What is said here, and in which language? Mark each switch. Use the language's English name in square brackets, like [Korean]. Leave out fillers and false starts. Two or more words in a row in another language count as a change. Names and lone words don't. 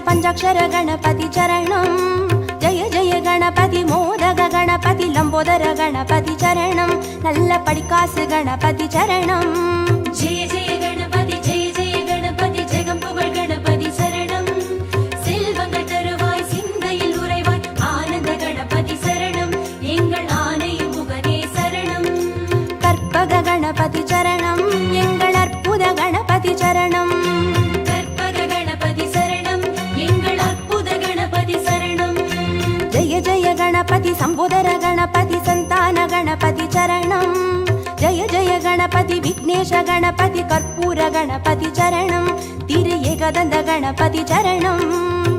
[Sanskrit] पंचाक्षर गणपति चरणं जय जय गणपति मोदक गणपति लंबोदर गणपति चरणं [Tamil] நல்ல படிகாசு [Sanskrit] गणपति चरणं जय जय गणपति [Tamil] ஜெகம் புகழ் கணபதி சரணம் செல்வங்கள் தருவாய் சிந்தையில் உறைவாய் ஆனந்த கணபதி சரணம் எங்கள் ஆனை முகனே சரணம் கற்பக கணபதி சரணம் எங்கள் அற்புத கணபதி சரணம் கற்பக கணபதி சரணம் எங்கள் அற்புத கணபதி சரணம் [Sanskrit] जय जय गणपति संबोधर गणपति संतान गणपति चरणं जय जय गणपति विघ्नेश गणपति कर्पूर गणपति चरणं तिरु एकदन्त गणपति चरणं